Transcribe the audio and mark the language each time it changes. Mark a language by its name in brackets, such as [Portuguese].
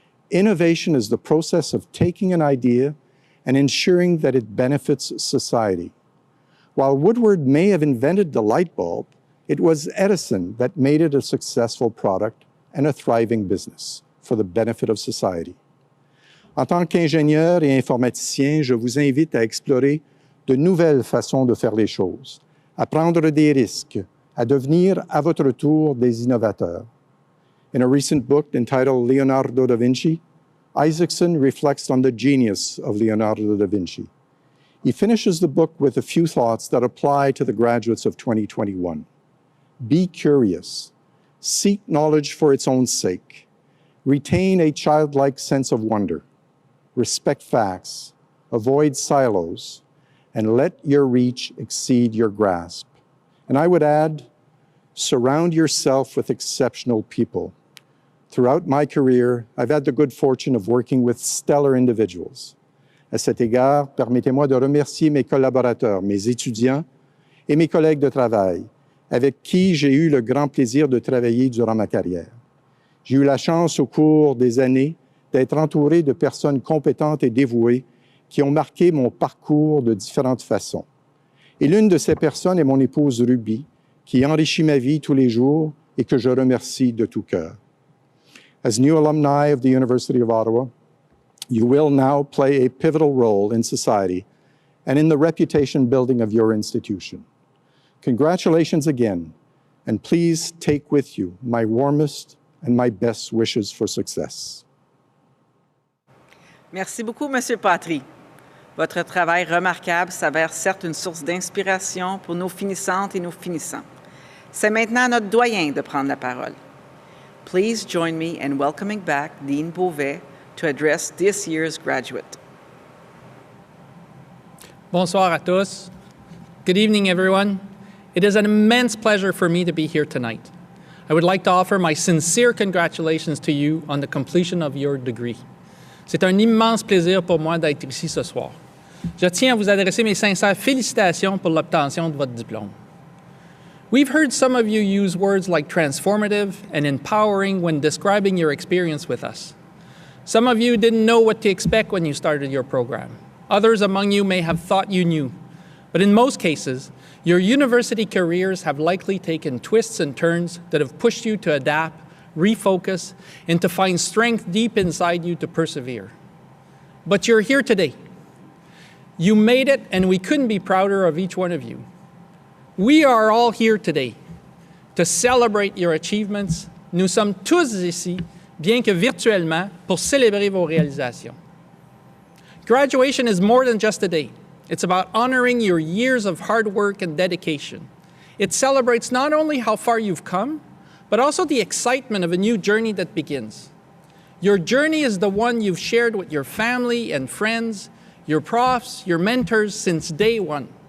[English] Innovation is the process of taking an idea and ensuring that it benefits society. While Woodward may have invented the light bulb, it was Edison that made it a successful product and a thriving business for the benefit of society. [French] En tant qu'ingénieur et informaticien, je vous invite à explorer de nouvelles façons de faire les choses, à prendre des risques, à devenir à votre tour des innovateurs. [English] In a recent book entitled Leonardo da Vinci, Isaacson reflects on the genius of Leonardo da Vinci. He finishes the book with a few thoughts that apply to the graduates of 2021. Be curious. Seek knowledge for its own sake. Retain a childlike sense of wonder. Respect facts. Avoid silos. And let your reach exceed your grasp. And I would add, surround yourself with exceptional people. Throughout my career, I've had the good fortune of working with stellar individuals. [French] À cet égard, permettez-moi de remercier mes collaborateurs, mes étudiants et mes collègues de travail, avec qui j'ai eu le grand plaisir de travailler durant ma carrière. J'ai eu la chance au cours des années d'être entouré de personnes compétentes et dévouées qui ont marqué mon parcours de différentes façons. Et l'une de ces personnes est mon épouse Ruby, qui enrichit ma vie tous les jours et que je remercie de tout cœur. [English] As new alumni of the University of Ottawa, you will now play a pivotal role in society and in the reputation building of your institution. Congratulations again, and please take with you my warmest and my best wishes for success. [French] Merci beaucoup, Monsieur Patry. Votre travail remarquable s'avère certes une source d'inspiration pour nos finissantes et nos finissants. C'est maintenant à notre doyen de prendre la parole. [English] Please join me in welcoming back Dean Beauvais to address this year's graduate. [French] Bonsoir à tous. [English] Good evening, everyone. It is an immense pleasure for me to be here tonight. I would like to offer my sincere congratulations to you on the completion of your degree. [French] C'est un immense plaisir pour moi d'être ici ce soir. Je tiens à vous adresser mes sincères félicitations pour l'obtention de votre diplôme. [English] We've heard some of you use words like transformative and empowering when describing your experience with us. Some of you didn't know what to expect when you started your program. Others among you may have thought you knew. But in most cases, your university careers have likely taken twists and turns that have pushed you to adapt, refocus, and to find strength deep inside you to persevere. But you're here today. You made it, and we couldn't be prouder of each one of you. We are all here today to celebrate your achievements. [French] Nous sommes tous ici, bien que virtuellement, pour célébrer vos réalisations. [English] Graduation is more than just a day. It's about honoring your years of hard work and dedication. It celebrates not only how far you've come, but also the excitement of a new journey that begins. Your journey is the one you've shared with your family and friends, your profs, your mentors since day one.